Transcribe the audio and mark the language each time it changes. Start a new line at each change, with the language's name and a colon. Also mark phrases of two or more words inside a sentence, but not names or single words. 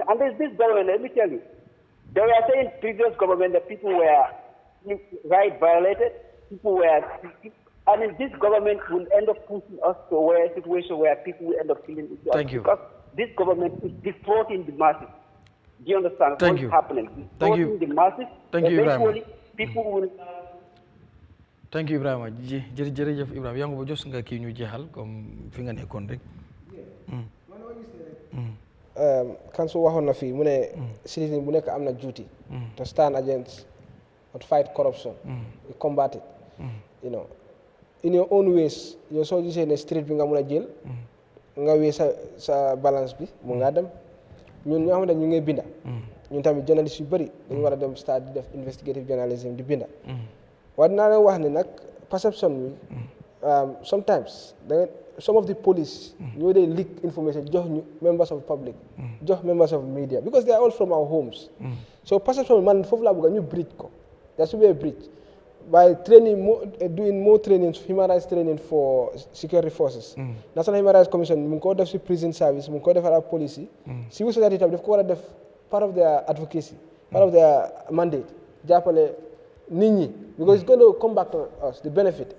English: And there's this government, let me tell you, they were saying previous government that people were right violated, people were, this government will end up pushing us to a situation where people will end up killing each other. Thank you. Because this government is defrauding the masses. Do you understand what's happening? Thank you. The masses, Thank you, Ibrahima. People will. Thank you, Ibrahima.
Wolof: Jërëjëf Ibrahima yaa ngi ba jos nga kii ñu jeexal comme fi nga nekkoon rek. Council waxoon na fii mu ne citizen bu nekk am na
English: duty to stand against or fight corruption, combat it. You know, in your own ways,
Wolof: yow soo gisee ne street bi nga mun a jël nga wee sa balance bi mu nga dem. ñun ñoo xamante ñu ngi binda ñun tamit journaliste yu bëri dañu war a dem start di def
English: investigative journalism
Wolof: di binda waaye dinaa leen wax ne nag perception bi
English: sometimes some of the police
Wolof: ñoo dee
English: leak information
Wolof: jox ñu
English: members of public
Wolof: jox
English: members of media because they are all from our homes
Wolof: so perception man foofu laa bëgg ñu bridge ko
English: there should be a bridge by training doing more trainings, human rights training for security forces. National Human Rights Commission, we call it prison service, we call it our policy. Civil society, they've called it part of their advocacy, part of their mandate.
Wolof: Japale nini,
English: because it's going to come back to us, the benefit.